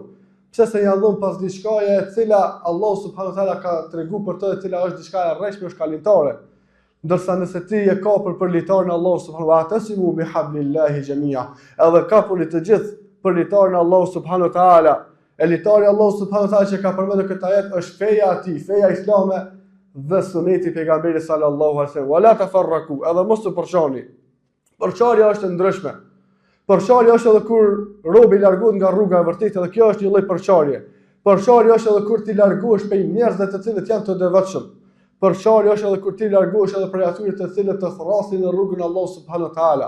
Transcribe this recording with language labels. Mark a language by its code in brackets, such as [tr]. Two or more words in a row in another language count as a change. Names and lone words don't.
[sq] Pse se janë dhënë pas diçkaje e cila Allahu [ar] سبحانه وتعالى [sq] ka treguar për të, e cila është diçka e rreshme, është kalimtare. Ndërsa nëse ti e kapur për litarin e Allahut [ar] سبحانه وتعالى, واعتصموا بحبل الله جميعا, [sq] edhe kapuni të gjithë për litarin e Allahut [ar] سبحانه وتعالى. [sq] E litari i Allahut [ar] سبحانه وتعالى [sq] që ka përmendur këtë ajet është feja e tij, feja islame dhe suneti i pejgamberit [ar] صلى الله عليه وسلم. ولا تفرقوا, [sq] edhe mos u përçani. Përçarja është e ndryshme. Përçarja është edhe kur robi largohet nga rruga e vërtetë, edhe kjo është një lloj përçarje. Përçarja është edhe kur ti largohesh prej njerëzve të cilët janë të devotshëm. Përçarja është edhe kur ti largohesh edhe prej atyre të cilët të thrasin në rrugën e Allahut [ar] سبحانه وتعالى.